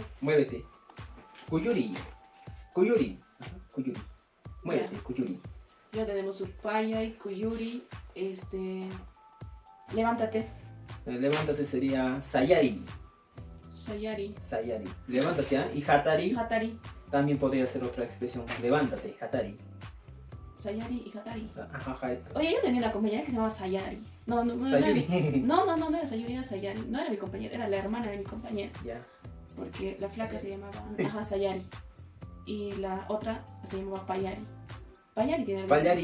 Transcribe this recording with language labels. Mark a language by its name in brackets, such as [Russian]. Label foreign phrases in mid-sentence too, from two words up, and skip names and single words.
[Spanish] Muévete. [Quechua] Kuyuri. Kuyuri. [Spanish] Ajá, kuyuri. Muévete, Ya. kuyuri. Ya tenemos upaya y kuyuri. Levántate. Levántate sería sayari. Sayari. Sayari. Levántate, ¿ah? Y hatari Hatari. también podría ser otra expresión. Levántate, hatari. Sayari y hatari. Ajá, ajá. Oye, yo tenía una compañera que se llamaba Sayari. No, Sayuri. no era Sayuri, era Sayari. No era mi compañera, era la hermana de mi compañera. Ya. Porque la flaca se llamaba Sayari. Y la otra se llamaba Payari. Payari tiene algo Payari